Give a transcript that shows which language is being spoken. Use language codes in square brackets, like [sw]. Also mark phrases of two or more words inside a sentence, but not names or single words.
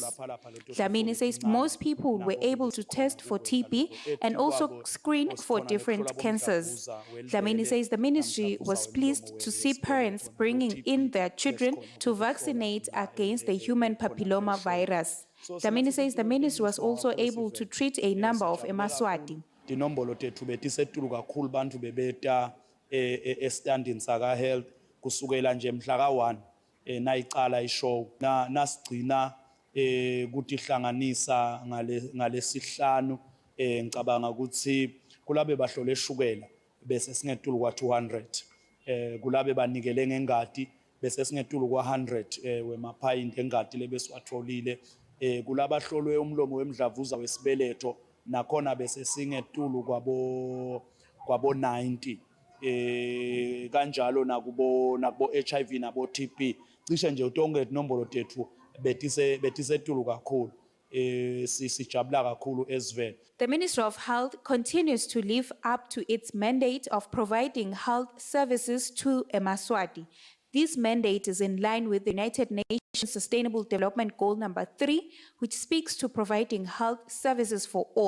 [en] Lamini says most people were able to test for TB and also screen for different cancers. Lamini says the ministry was pleased to see parents bringing in their children to vaccinate against the human papilloma virus. Lamini says the ministry was also able to treat a number of Maswati. [ss] Estanding saka health kusukela nje mhla ka1 nayiqala ishow nasigcina ukuthi ihlanganisa ngalesihlanu ngicabanga ukuthi kulabe bahlole eshukela bese singetulu kwa 200 kulabe banikele ngengadi bese singetulu kwa 100 wemaphayinti engadi lebesiwatholile kulaba hlolwe umlomo wemdlavuza wesibeletho nakhona bese singetulu kwabo 90 kanjalo nakubo HIV nabo TB cishe nje utonke inombolo tethu betisetulu kakhulu sijabula kakhulu ezweni. [en] The Ministry of Health continues to live up to its mandate of providing health services to Eswatini. This mandate is in line with the United Nations Sustainable Development Goal number 3, which speaks to providing health services for all.